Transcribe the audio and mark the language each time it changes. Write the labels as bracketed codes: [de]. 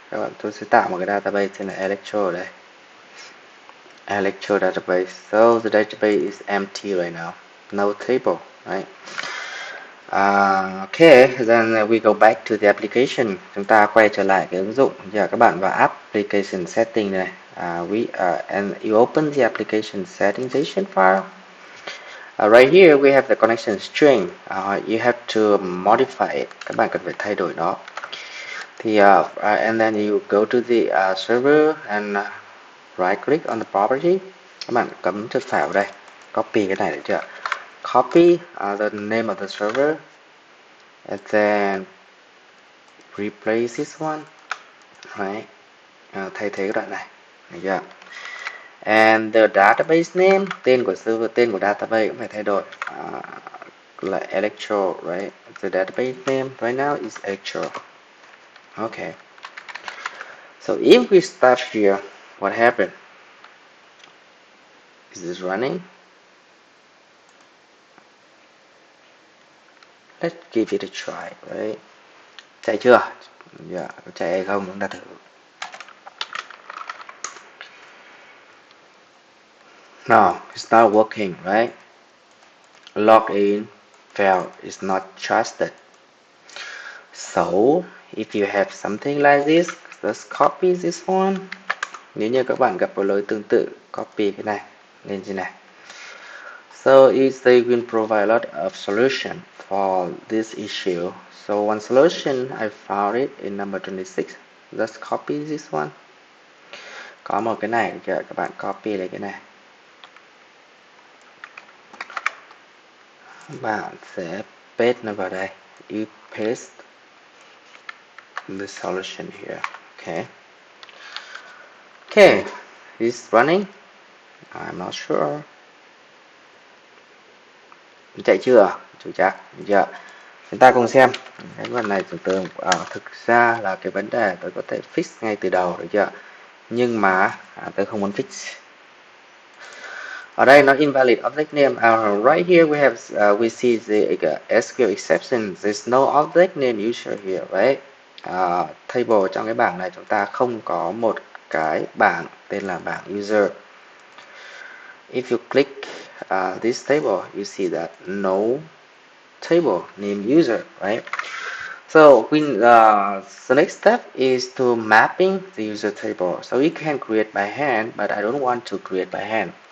[vi] Các bạn, tôi sẽ tạo một cái database tên là electro ở đây. [en] Electro database. So the database is empty right now. No table, right? Okay, then we go back to the application. [vi] Chúng ta quay trở lại cái ứng dụng. Giờ các bạn vào application setting này. [en] And you open the application settingization file. Right here we have the connection string. You have to modify it. [vi] Các bạn cần phải thay đổi nó. [en] Thì and then you go to the server and right click on the property. [vi] Các bạn cắm chuột phải vào đây. Copy cái này được chưa? [en] Copy the name of the server and then replace this one, right? [vi] Thay thế cái đoạn này, được chưa? [en] And the database name, [vi] tên của server, tên của database cũng phải thay đổi, là electro, right? [en] The database name right now is electro. Okay. So if we start here, what happened? Is this running? Let's give it a try, right? [vi] Chạy chưa? Dạ, có chạy hay không chúng ta thử. [en] No, it's not working, right? Login failed, is not trusted. So, if you have something like this, just copy this one. [vi] Nếu như các bạn gặp một lỗi tương tự, copy cái này lên trên này. [en] So they will provide a lot of solution for this issue. So one solution, I found it in number 26. Just copy this one. [vi] Có một cái này, các bạn copy lấy cái này. Bạn sẽ paste nó vào đây. [en] You paste the solution here. Okay. Okay. is running. I'm not sure. [vi] Chạy chưa? Chủ chắc. Dạ. Chúng ta cùng xem. Cái phần này tưởng thực ra là cái vấn đề tôi có thể fix ngay từ đầu, được chưa? Nhưng mà tôi không muốn fix. Ở đây nó invalid object name. [en] Right here we have we see the SQL exception. There's no object name user here, right? [vi] Table trong cái bảng này chúng ta không có một cái bảng tên là bảng user. [en] If you click this table, you see that no table named user, right? So the next step is to mapping the user table. So you can create by hand, but I don't want to create by hand.